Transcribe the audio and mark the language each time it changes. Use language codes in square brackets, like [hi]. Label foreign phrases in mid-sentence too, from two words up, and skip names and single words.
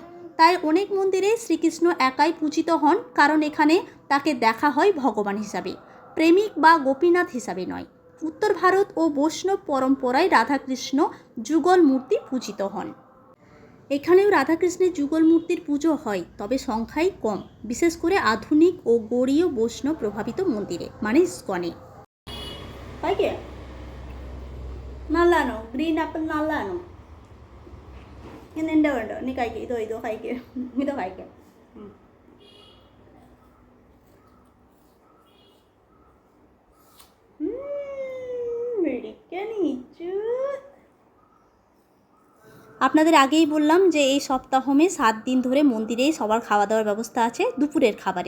[bn] তাই অনেক মন্দিরে শ্রীকৃষ্ণ একাই পূজিত হন, কারণ এখানে তাকে দেখা হয় ভগবান হিসাবে, প্রেমিক বা গোপীনাথ হিসাবে নয়। উত্তর ভারত ও বৈষ্ণব পরম্পরায় রাধাকৃষ্ণ যুগল মূর্তি পূজিত হন। এখানেও রাধাকৃষ্ণের যুগল মূর্তির পুজো হয়, তবে সংখ্যাই কম, বিশেষ করে আধুনিক ও গৌড়ীয় বৈষ্ণব প্রভাবিত মন্দিরে, মানে ইস্কনে। [ml] നല്ലതാണോ? ഗ്രീൻ ആപ്പിൾ നല്ലതാണോ? എൻ്റെ വേണ്ടോ? നീ കഴിക്കുക, ഇതോ കഴിക്കുക, ഇതോ കഴിക്കാം. [bn] আপনাদের আগেই বললাম যে এই সপ্তাহমে 7 দিন ধরে মন্দিরেই সবার খাওয়া দাওয়ার ব্যবস্থা আছে দুপুরের খাবারের।